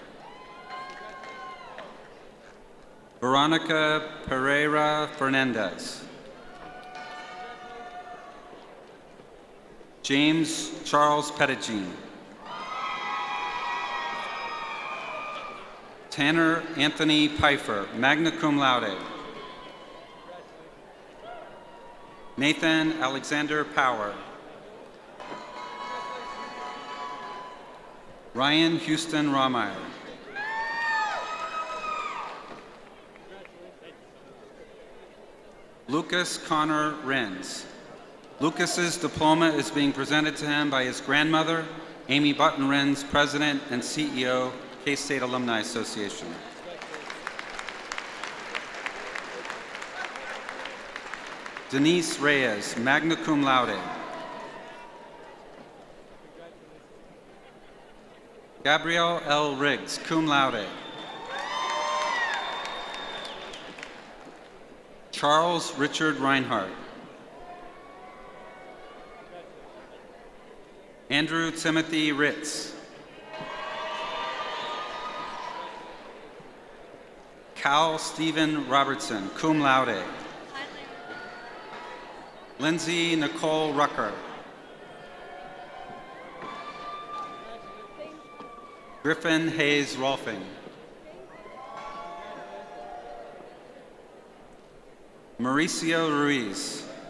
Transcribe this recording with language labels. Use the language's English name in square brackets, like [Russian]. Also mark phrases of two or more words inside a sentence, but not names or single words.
[English] Veronica Pereira Fernandez. James Charles Pettigene. Tanner Anthony Pfeiffer, [Latin] magna cum laude. [English] Nathan Alexander Power. Ryan Houston Rahmeyer. Lucas Connor Renz. Lucas's diploma is being presented to him by his grandmother, Amy Button Renz, President and CEO, K-State Alumni Association. Denise Reyes, [Latin] magna cum laude. [English] Gabrielle L. Riggs, [Latin] cum laude. [English] Charles Richard Reinhardt. Andrew Timothy Ritz. Cal Stephen Robertson, [Latin] cum laude. [English] Lindsay Nicole Rucker. Griffin Hayes Rolfing. Mauricio Ruiz.